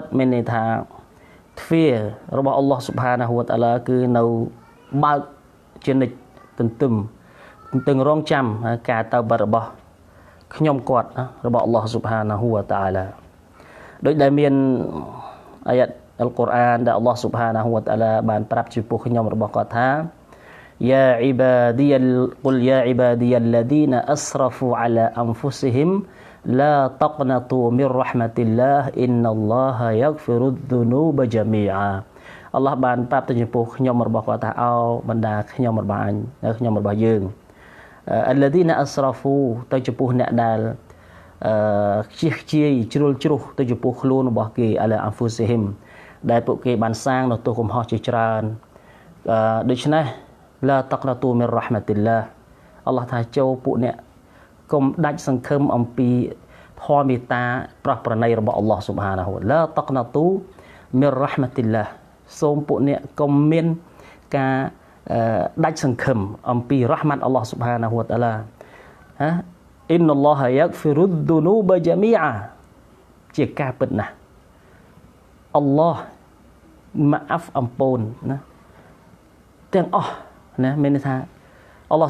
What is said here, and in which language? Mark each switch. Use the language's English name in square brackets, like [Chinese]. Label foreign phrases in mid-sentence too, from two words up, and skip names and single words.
[Khmer] មានន័យថាទ្វាររបស់អល់ឡោះ [Arabic] سبحانه وتعالى [Khmer] គឺនៅបើកជានិច្ចទន្ទឹងរងចាំការតោបាត់របស់ខ្ញុំគាត់របស់អល់ឡោះស៊ុប [Arabic] حانه وتعالى [Khmer] ដោយដែលមានអាយ៉ាត់អល់កុរអានដែលអល់ឡោះ [Arabic] سبحانه وتعالى [Khmer] បានប្រាប់ចំពោះខ្ញុំរបស់គាត់ថា [Arabic] يا عبادي قل يا عبادي الذين أسرفوا على أنفسهم لا تقنطوا من رحمة الله إن الله يغفر الذنوب جميعا [Khmer] អល់ឡោះបានប្រាប់ទៅចំពោះខ្ញុំរបស់គាត់ថាបណ្ដាខ្ញុំរបស់អញខ្ញុំរបស់យើង [Arabic] الذين أسرفوا [Khmer] ទៅចំពោះអ្នកដែលខ្ជិះខ្ជាយជ្រុលជ្រុះទៅចំពោះខ្លួនរបស់គេ [Arabic] على أنفسهم [Khmer] ដែលពួកគេបានសាងនៅ ទោសកំហុសជាច្រើនដូច្នេះ [Arabic] لا تقنطوا من رحمة الله [Khmer] អល់ឡោះថាចូលពួកអ្នកកុំដាច់សង្ឃឹមអំពីធម៌មេត្តាប្រោះប្រណីរបស់អល់ឡោះស៊ុបហានាហ៊ូ [Arabic] لا تقنطوا من رحمة الله [Khmer] សូមពួកអ្នកកុំមានការដាច់សង្ឃឹមអំពី [Arabic] رحمة الله سبحانه وتعالى إن الله يغفر الذنوب [Khmer] ជាមីអាជាការពិតណាស់អល់ឡោះម៉ាអាហ្វអំពូនណាទាំងអស់ណាមានន័យថាអល់ឡោះ